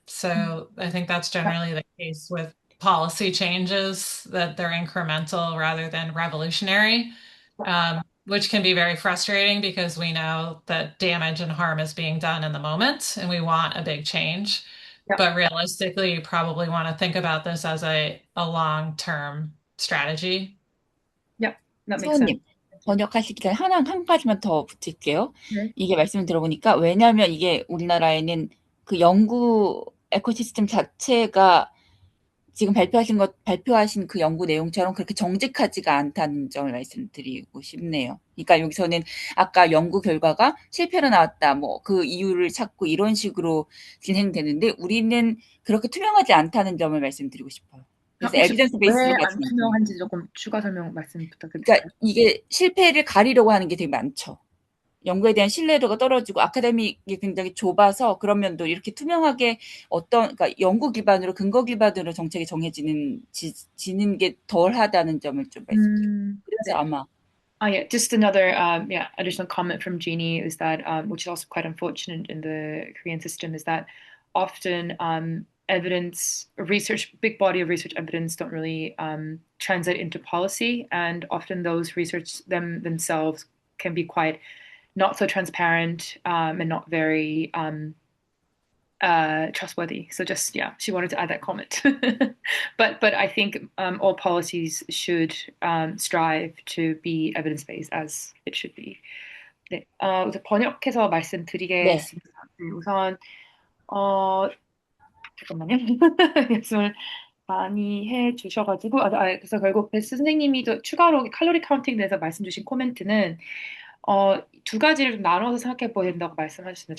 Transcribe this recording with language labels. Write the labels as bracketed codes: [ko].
[en] So I think that's generally the case with policy changes, that they're incremental rather than revolutionary, which can be very frustrating because we know that damage and harm is being done in the moment and we want a big change. Yep. But realistically, you probably want to think about this as a long-term strategy. Yep, that makes [ko] 수호님, [en] sense. [ko] 번역하시기 전에 한 가지만 더 붙일게요. 네. 이게 말씀을 들어보니까, 왜냐하면 이게 우리나라에는 그 연구 에코시스템 자체가 지금 발표하신 그 연구 내용처럼 그렇게 정직하지가 않다는 점을 말씀드리고 싶네요. 그러니까 여기서는 아까 연구 결과가 실패로 나왔다, 뭐 그 이유를 찾고 이런 식으로 진행되는데, 우리는 그렇게 투명하지 않다는 점을 말씀드리고 싶어요. 그래서 혹시 에비던스 왜 베이스가 안 투명한지 조금 추가 설명 말씀 부탁드릴까요? 그러니까 이게 실패를 가리려고 하는 게 되게 많죠. 연구에 대한 신뢰도가 떨어지고 아카데믹이 굉장히 좁아서, 그런 면도 이렇게 투명하게 그러니까 연구 기반으로, 근거 기반으로 정책이 지는 게 덜하다는 점을 좀 말씀드려요. 그래서 네. 아마. [en] Yeah, just another additional comment from Jeannie is that, which is also quite unfortunate in the Korean system, is that often evidence, research, big body of research evidence don't really translate into policy, and often those research themselves can be quite not so transparent and not very trustworthy. So just, she wanted to add that comment. but I think all policies should strive to be evidence-based as it should be. [ko] 네, 우선 번역해서 말씀드리겠습니다. 네, 우선 잠깐만요. 말씀을 많이 해주셔가지고 그래서 결국 베스 선생님이 또 추가로 칼로리 카운팅에 대해서 말씀 주신 코멘트는 두 가지를 좀 나눠서 생각해 보야 된다고 말씀하셨습니다.